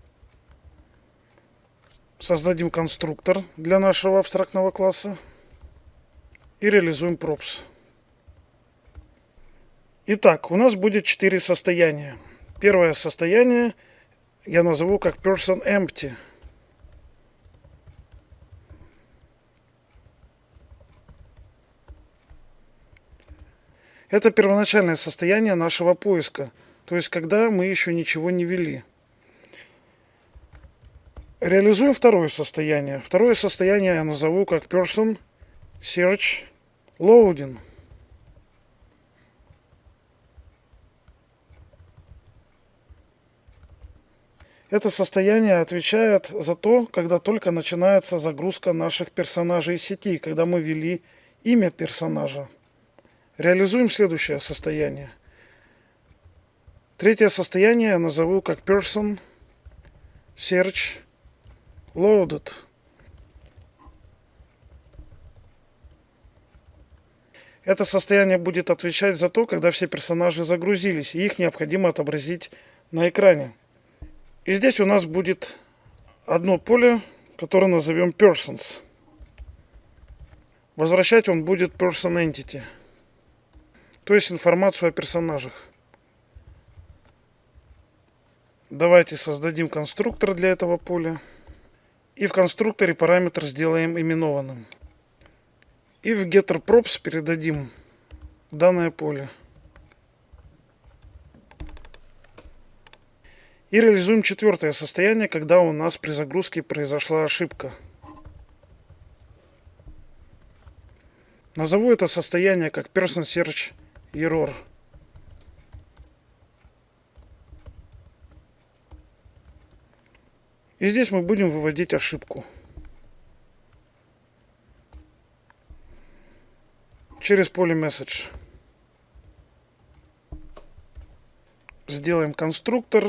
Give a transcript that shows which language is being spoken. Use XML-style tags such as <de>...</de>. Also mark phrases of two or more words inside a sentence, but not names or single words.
<ru>Создадим конструктор для нашего абстрактного класса. И реализуем props. Итак, у нас будет 4 состояния. Первое состояние я назову как</ru> <en>person empty.</en> <ru>Это первоначальное состояние нашего поиска. То есть, когда мы еще ничего не ввели. Реализуем второе состояние. Второе состояние я назову как</ru> <en>person search loading.</en> <ru>Это состояние отвечает за то, когда только начинается загрузка наших персонажей из сети, когда мы ввели имя персонажа. Реализуем следующее состояние. Третье состояние я назову как</ru> <en>person search loaded.</en> <ru>Это состояние будет отвечать за то, когда все персонажи загрузились, и их необходимо отобразить на экране. И здесь у нас будет одно поле, которое назовем persons. Возвращать он будет</ru> <en>person entity,</en> <ru>то есть информацию о персонажах. Давайте создадим конструктор для этого поля. И в конструкторе параметр сделаем именованным. И в getterProps передадим данное поле. И реализуем четвертое состояние, когда у нас при загрузке произошла ошибка. Назову это состояние как</ru> <en>person search error.</en> <ru>И здесь мы будем выводить ошибку. Через поле message. Сделаем конструктор.</ru>